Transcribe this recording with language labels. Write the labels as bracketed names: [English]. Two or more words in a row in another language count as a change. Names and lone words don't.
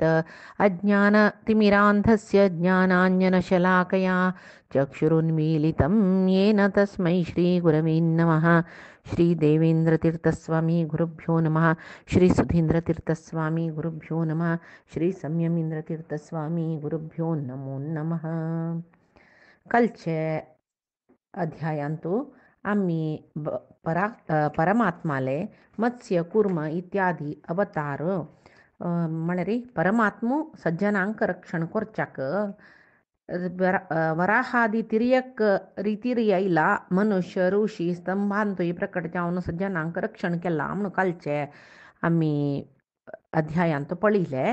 [Sanskrit] अज्ञानतिमिरान्धस्य ज्ञानाञ्जनशलाकया चक्षुरुन्मीलितं येन तस्मै श्रीगुरवे नमः। श्रीदेवेन्द्रतीर्थस्वामी गुरुभ्यो नमः। श्रीसुधीन्द्रतीर्थस्वामी गुरुभ्यो नमः। श्रीसंयमीन्द्रतीर्थस्वामी गुरुभ्यो नमो नमः. [Konkani] कालचे अध्यायांतू आम्ही परमात्माले मत्स्य कुर्म इत्यादी अवतार म्हणरी परमात्मू सज्जनांक रक्षण करच्याक वराहादी तिर्यक रितिरियला मनुष्य ऋषी स्तंभांतोय प्रकट जावन सज्जनांक रक्षण केला म्हणून कालचे आम्ही अध्यायांत पळिले.